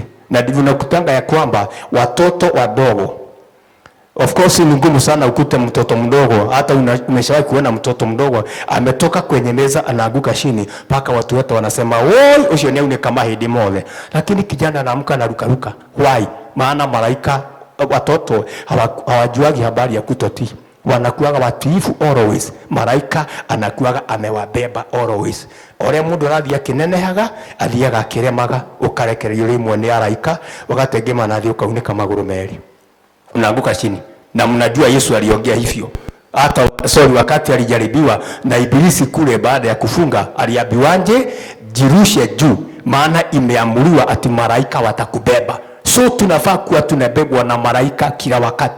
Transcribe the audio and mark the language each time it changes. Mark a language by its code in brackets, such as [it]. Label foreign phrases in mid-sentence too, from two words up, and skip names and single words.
[sw] Na ndivyo nakutanga ya kwamba watoto wadogo, [en] of course [sw] ni ngumu sana ukute mtoto mdogo, hata umeshawahi kuona mtoto mdogo ametoka kwenye meza anaanguka chini mpaka watu wote wanasema [ki] woi ucio [sw] ni kama hidi mole, lakini kijana anaamka na ruka. Why? Maana malaika watoto hawajuagi habari ya kutotii, wanakuaga watiifu always. Malaika anakuaga amewabeba always. [ki] Ore mundu arathi akinenehaga athiaga akiremaga, ukarekererio rimwe ni araika, ugategema na thio kauneka maguru meri, [sw] unaanguka chini. Na mnajua Yesu aliongea hivyo. Hata wakati alijaribiwa na Ibilisi kule baada ya kufunga, aliambiwaje? Jirushe juu, maana imeamuliwa ati malaika watakubeba. So tunafaa kuwa tunabebwa na malaika kila wakati.